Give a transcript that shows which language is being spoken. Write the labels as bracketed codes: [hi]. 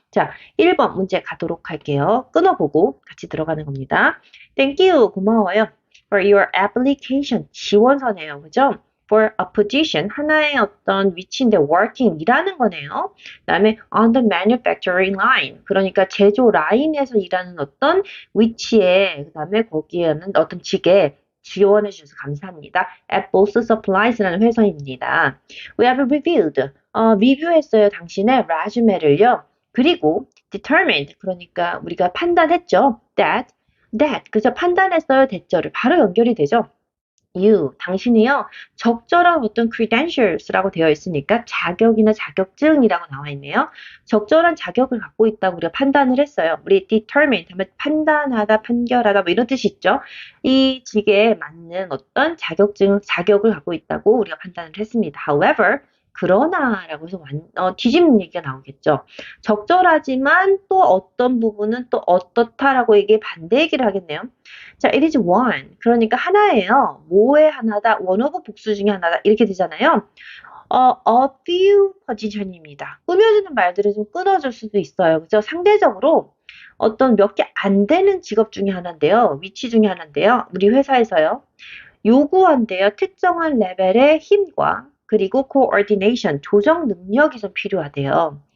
[ko] 자, 1번 문제 가도록 할게요. 끊어보고 같이 들어가는 겁니다. [en] Thank you. [ko] 고마워요. [en] For your application. [ko] 지원서네요. 그죠? [en] for a position, [ko] 하나의 어떤 위치인데 working, 일하는 거네요. 그다음에 [en] on the manufacturing line, [ko] 그러니까 제조 라인에서 일하는 어떤 위치에, 그다음에 거기에는 어떤 직에 지원해 주셔서 감사합니다. At Boss Supplies라는 회사입니다. [en] We have reviewed, [ko] 리뷰했어요. 당신의 resume를요. 그리고 determined, 그러니까 우리가 판단했죠. 그래서 판단했어요. 대절을 바로 연결이 되죠. 당신이요, 적절한 어떤 credentials라고 되어 있으니까 자격이나 자격증이라고 나와 있네요. 적절한 자격을 갖고 있다고 우리가 판단을 했어요. 우리 determined 하면 판단하다, 판결하다 뭐 이런 뜻이 있죠. 이 직에 맞는 어떤 자격을 갖고 있다고 우리가 판단을 했습니다. However, 그러나라고 해서 뒤집는 얘기가 나오겠죠. 적절하지만 또 어떤 부분은 또 어떻다라고 이게 반대 얘기를 하겠네요. 자, [en] it is one. [ko] 그러니까 하나예요. 뭐의 하나다, one of 복수 중에 하나다. 이렇게 되잖아요. a few position입니다. 꾸며주는 말들을 좀 끊어줄 수도 있어요. 그죠? 상대적으로 어떤 몇 개 안 되는 직업 중에 하나인데요. 위치 중에 하나인데요. 우리 회사에서요. 요구한대요. 특정한 레벨의 힘과 그리고 coordination, 조정 능력이 좀 필요하대요.